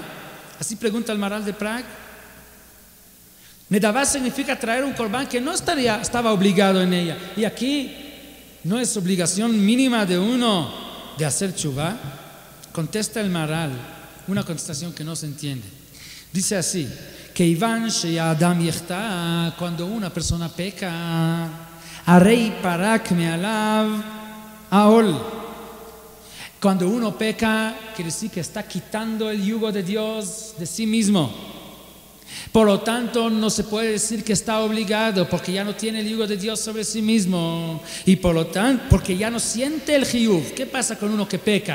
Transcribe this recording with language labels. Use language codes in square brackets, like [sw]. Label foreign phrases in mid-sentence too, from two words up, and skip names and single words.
[es] Así pregunta el Maharal de Prague. Nedavá significa traer un corbán que no estaba obligado en ella. Y aquí no es obligación mínima de uno de hacer tshuva. Contesta el Maharal una contestación que no se entiende. Dice así: cuando una persona peca, [he] הרי פרק מעליו עול. [es] Cuando uno peca, quiere decir que está quitando el yugo de Dios de sí mismo. Por lo tanto, no se puede decir que está obligado, porque ya no tiene el yugo de Dios sobre sí mismo. Y por lo tanto, porque ya no siente el jiyuv. ¿Qué pasa con uno que peca?